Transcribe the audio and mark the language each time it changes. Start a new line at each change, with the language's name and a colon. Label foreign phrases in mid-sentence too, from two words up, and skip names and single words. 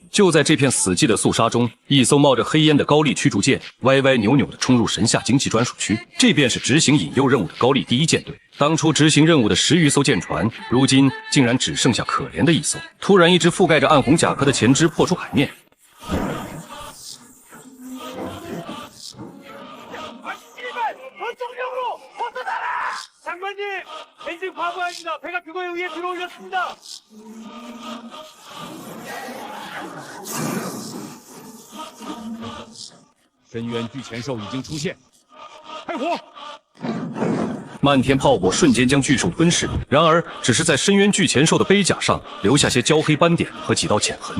Chinese: 就在这片死寂的肃杀中，一艘冒着黑烟的高丽驱逐舰歪歪扭扭地冲入神夏经济专属区，这便是执行引诱任务的高丽第1舰队。当初执行任务的10余艘舰船，如今竟然只剩下可怜的1艘。突然，一只覆盖着暗红甲壳的前肢破出海面。
Korean: 장관님, 엔진 과부하입니다. 배가 그거에 의해 들어올렸습니다.
Chinese: 深渊巨钳兽已经出现，开火！漫天炮火瞬间将巨兽吞噬，然而只是在深渊巨钳兽的背甲上留下些焦黑斑点和几道浅痕。